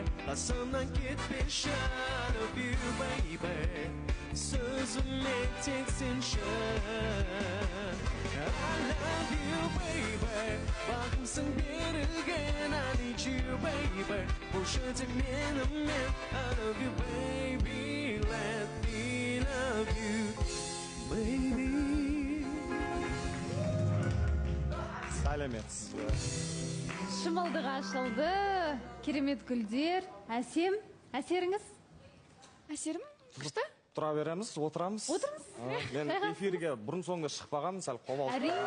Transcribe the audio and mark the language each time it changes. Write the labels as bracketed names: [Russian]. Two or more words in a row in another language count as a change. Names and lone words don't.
[Kazakh] Қасымнан кетпеші, [English] love you, baby. [Kazakh] Сөзіме тек сенші. [English] I love you, baby. [Kazakh] Бағымсың берілген, [English] I need you, baby. [Kazakh] Болшы тек менімен, [English] I love you, baby. Let me love you, baby. [Kazakh] Сәлеметсіз. Шымылдық ашылды. Керемет гүлдер. Әсем, әсеріңіз? Әсерім? Күшті? Тұра береміз, отырамыз. Отырыңыз. Мен эфирге бұрын соңғы шықпағанмын, сәл қобалжып.